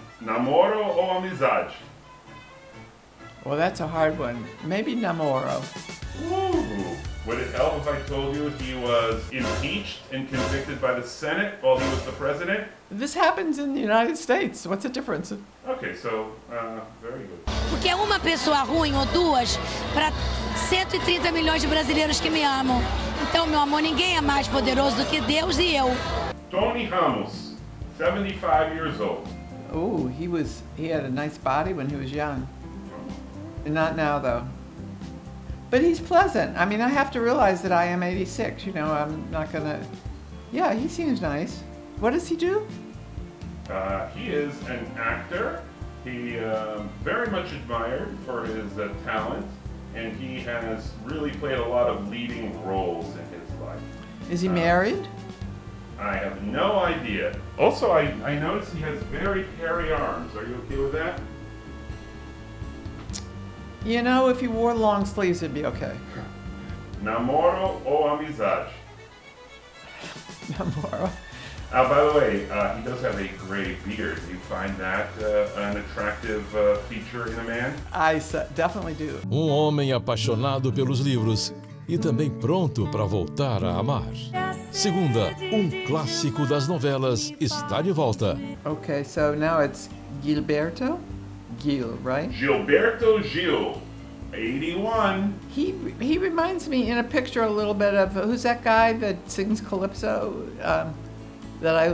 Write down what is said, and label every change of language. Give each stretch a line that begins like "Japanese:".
Portuguese: Namoro ou Amizade?
English: Well, that's a hard one. Maybe Namoro. Ooh. Would it help if I told you he was impeached and convicted by the Senate while he was the president? This happens in the United States. What's the difference? Okay, so, very good.
Portuguese: Porque é uma pessoa ruim ou duas para 130 milhões de brasileiros que me amam. Então, meu amor, ninguém é mais poderoso do que Deus e eu.
English: Tony Ramos, 75 years old. Oh, he had a nice body when he was young. Not now, though. But he's pleasant. I mean, I have to realize that I am 86. I'm not gonna. Yeah, he seems nice. What does he do? He is an actor. He very much admired for his talent, and he has really played a lot of leading roles in his life. Is he married? I have no idea. Also, I noticed he has very hairy arms. Are you okay with that? If he wore long sleeves, it'd be okay.
Portuguese: Namoro ou Amizade? Namoro.
English: By the way, he does have a gray beard. Do you find that an attractive feature in a man? I definitely do.
Portuguese: Homem apaixonado pelos livros e também pronto para voltar a amar. Segunda, clássico das novelas está de volta.
English: Okay, so now it's Gilberto Gil, right? Gilberto Gil, 81. He reminds me in a picture a little bit of, who's that guy that sings Calypso? that I...